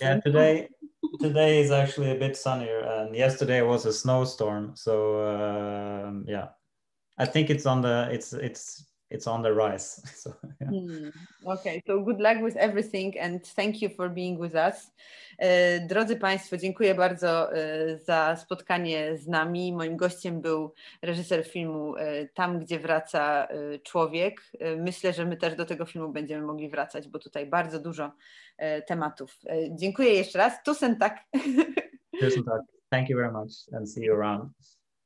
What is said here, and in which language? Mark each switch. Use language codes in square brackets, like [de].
[en] Yeah, today is actually a bit sunnier, and yesterday was a snowstorm. So yeah, I think it's on the rise. So, yeah. Okay, so good luck with everything and thank you for being with us. [pl] Drodzy Państwo, dziękuję bardzo za spotkanie z nami. Moim gościem był reżyser filmu Tam, gdzie wraca człowiek. Myślę, że my też do tego filmu będziemy mogli wracać, bo tutaj bardzo dużo tematów. Dziękuję jeszcze raz. [da] Tusen tak. Tusen tak. [en] Thank you very much and see you around.